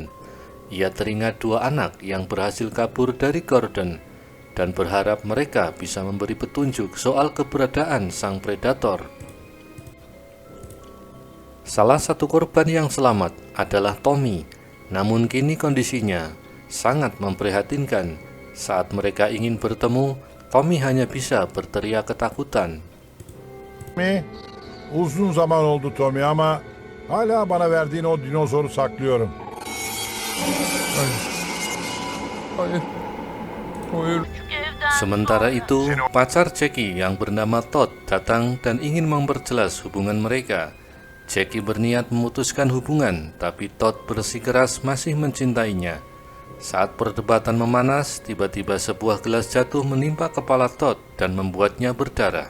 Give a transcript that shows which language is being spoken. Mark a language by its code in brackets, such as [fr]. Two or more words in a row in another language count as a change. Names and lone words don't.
[id] Ia teringat 2 anak yang berhasil kabur dari Gordon dan berharap mereka bisa memberi petunjuk soal keberadaan sang predator. Salah satu korban yang selamat adalah Tommy, namun kini kondisinya sangat memprihatinkan. Saat mereka ingin bertemu, Tommy hanya bisa berteriak ketakutan. [tr] Tommy, uzun zaman oldu Tommy ama hala bana verdiğin o dinozoru saklıyorum. Hayır. Hayır. [id] Sementara itu, pacar Jackie yang bernama Todd datang dan ingin memperjelas hubungan mereka. Jackie berniat memutuskan hubungan, tapi Todd bersikeras masih mencintainya. Saat perdebatan memanas, tiba-tiba sebuah gelas jatuh menimpa kepala Todd dan membuatnya berdarah.